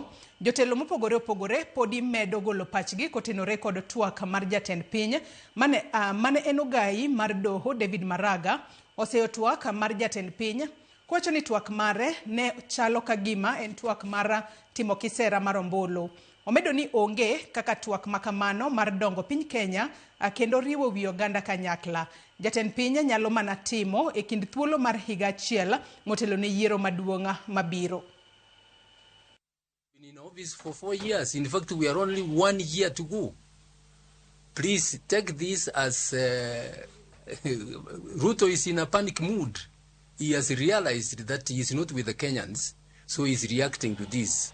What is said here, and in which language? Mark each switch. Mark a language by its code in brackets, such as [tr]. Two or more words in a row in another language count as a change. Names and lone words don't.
[luo] Jotelo mopogore opogore podi medo golo pachgi kotenore kod twak mar jatend piny mane en Ogai mar doho David Maraga oseyo twak mar jatend piny kwacho ni twak mare ne chalo kagima en twak mar timo kisera mar ombulu. Omedo ni onge kaka twak makamano mar dongo piny Kenya kendo riwo wi oganda kanyakla. Jatend piny nyalo mana timo e kind thuolo mar higa achiel motelo ne yiero maduong' mabiro. [en] Been in office for 4 years. In fact, we are only 1 year to go. Please take this as Ruto is in a panic mood. He has realized that he is not with the Kenyans, so he is reacting to this.